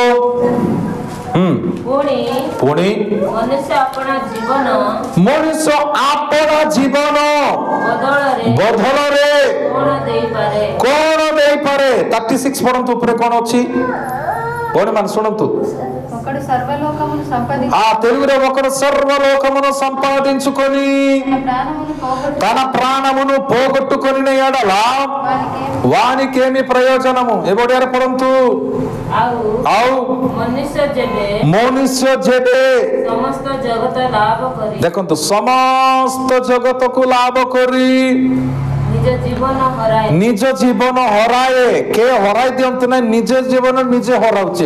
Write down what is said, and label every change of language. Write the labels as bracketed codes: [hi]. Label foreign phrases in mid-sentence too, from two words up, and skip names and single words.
[or] ପୁଣି ପୁଣି ମନୁଷ୍ୟ ଆପଣା ଜୀବନ ମଣିଷ ଆପଣା ଜୀବନ ବଦଳରେ କଣ ଦେଇପାରେ? 36 ପଢନ୍ତୁ, ଉପରେ କଣ ଅଛି ଭଉଣୀ ମାନେ ଶୁଣନ୍ତୁ। [te] ఒకడు సర్వలోకమును సంపాదించి తెలుగులో ఒకడు సర్వలోకమును సంపాదించుకొని తన ప్రాణమును పోగొట్టుకొని ఎడల వానికేమి ప్రయోజనము? ఎవడారు పడంతు [or] ମନୁଷ୍ୟ ଯେବେ ଦେଖନ୍ତୁ ସମସ୍ତ ଜଗତକୁ ଲାଭ କରି ନିଜ ଜୀବନ ହରାଏ। କେ ହରାଇ ଦିଅନ୍ତୁ ନାହିଁ, ନିଜ ଜୀବନ ନିଜେ ହରାଉଛି।